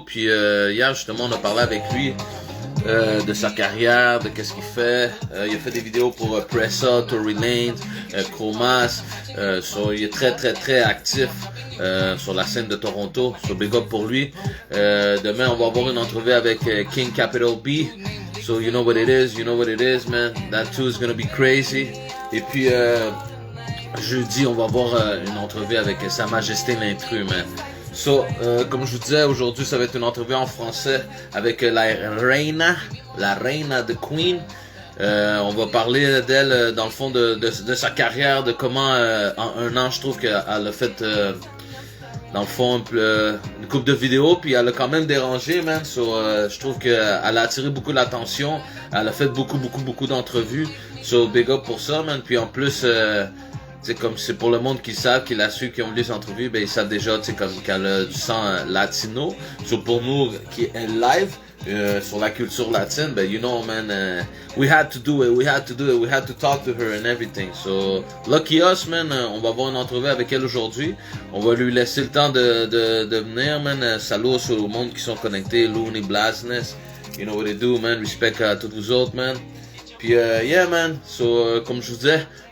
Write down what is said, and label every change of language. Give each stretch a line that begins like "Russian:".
French: Puis hier, justement, on a parlé avec lui de sa carrière, de qu'est-ce qu'il fait. Il a fait des vidéos pour Pressa, Tory Lanez, Chromas. So, il est très, très, très actif sur la scène de Toronto. So, big up pour lui. Demain, on va avoir une entrevue avec King Capital B.
English: So, you know what it is, man. That too is gonna be crazy.
French: Et puis, jeudi, on va avoir une entrevue avec Sa Majesté l'Intrus, man. So, comme je vous disais, aujourd'hui, ça va être une entrevue en français avec la Reina de Queen. On va parler d'elle, dans le fond, de sa carrière, de comment, en un an, je trouve qu'elle a fait, dans le fond, une couple de vidéos, puis elle a quand même dérangé, man. So, je trouve qu'elle a attiré beaucoup l'attention. Elle a fait beaucoup d'entrevues. So, big up pour ça, man. Puis en plus, c'est comme c'est pour le monde qui savent, qui l'a su, qui ont vu les entrevues, ben ils savent déjà, tu sais, comme qu'elle a du sang latino.
English: So
French: pour nous qui est live sur la culture latine, ben
English: you know, man, we had to do it, we had to talk to her and everything. So lucky us, man,
French: on va avoir une entrevue avec elle aujourd'hui. On va lui laisser le temps de venir, man. Salut au monde qui sont connectés, Looney Blasness,
English: you know what they do, man.
French: Respect à tous vous autres, man. Puis yeah, man. So comme je vous disais.